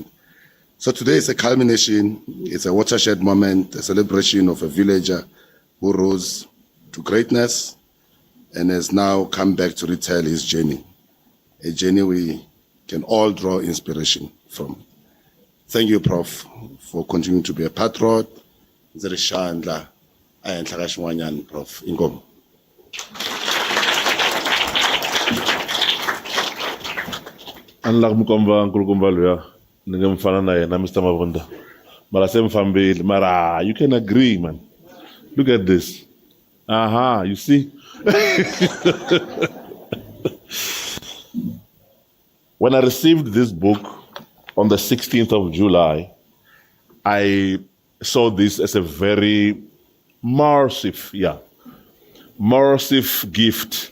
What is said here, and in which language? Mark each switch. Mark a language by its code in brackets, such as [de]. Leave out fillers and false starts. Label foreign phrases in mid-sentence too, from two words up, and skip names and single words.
[en] So today is a culmination, it's a watershed moment, a celebration of a villager who rose to greatness and has now come back to retell his journey, a journey we can all draw inspiration from. Thank you, Prof, for continuing to be a patron. [ts] Zirishandla, ayanhlakashwanyan, Prof. Inkomo. Unlike Mukomba and Kulkumbaluya, Ningamfana na yena Mr. Mavunda. Mara semfambili, Mara, [en] you can agree, man. Look at this. Aha, you see? When I received this book on the 16th of July, I saw this as a very merciful gift.